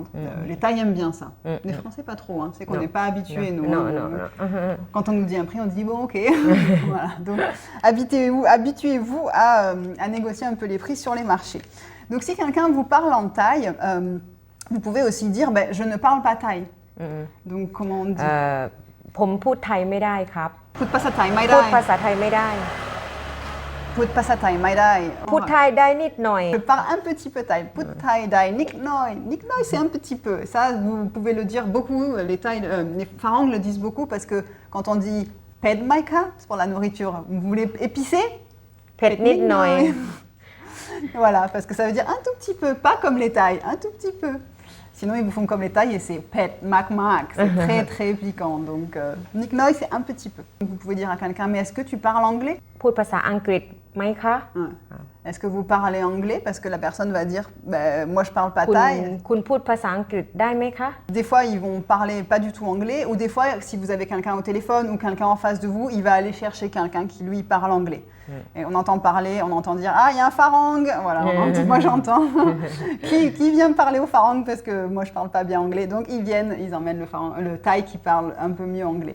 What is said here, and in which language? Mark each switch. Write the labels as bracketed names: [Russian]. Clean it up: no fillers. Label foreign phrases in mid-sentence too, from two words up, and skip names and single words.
[French] Les Thaïs aiment bien ça. Les Français pas trop, c'est qu'on n'est pas habitués nous. Non. Quand on nous dit un prix, on dit bon ok. Voilà, donc habituez-vous à négocier un peu les prix sur les marchés. Donc si quelqu'un vous parle en thaï, vous pouvez aussi dire je ne parle pas thaï. Donc comment on dit? [Thai] ผมพูดไทยไม่ได้ครับ พูดภาษาไทยไม่ พู ได้ ดภาษาไทยไม่ได้ Tu พูดภาษาไทย ไม่ได้. พูดไทยได้นิดหน่อย [French] Je parle un petit peu thaï. [Thai] พูดไทยได้ นิดหน่อย. นิดหน่อย, [French] c'est un petit peu. Ça, vous pouvez le dire beaucoup. Les Farangs le disent beaucoup parce que quand on dit [Thai] เผ็ดไหมคะ, [French] c'est pour la nourriture. Vous voulez épicé? [Thai] เผ็ดนิดหน่อย [French] Voilà, parce que ça veut dire un tout petit peu, pas comme les Thaïs, un tout petit peu. Sinon, ils vous font comme les Thaïs et c'est [Thai] เผ็ด มาก มาก, [French] c'est très très piquant. Donc, [Thai] นิดหน่อย, [French] c'est un petit peu. Vous pouvez dire à quelqu'un, mais est-ce que tu parles anglais? [Thai] พูดภาษาอังกฤษไหมคะ [French] Ouais. Est-ce que vous parlez anglais? Parce que la personne va dire, ben, moi je parle pas [Thai] คุณ [French] thaï. [Thai] คุณพูดภาษาอังกฤษได้ไหมคะ [French] Des fois, ils vont parler pas du tout anglais, ou des fois, si vous avez quelqu'un au téléphone ou quelqu'un en face de vous, il va aller chercher quelqu'un qui lui parle anglais. Et on entend parler, on entend dire ah il y a un farang, voilà. Moi j'entends qui vient me parler au farang parce que moi je parle pas bien anglais, donc ils viennent, ils emmènent le thaï qui parle un peu mieux anglais.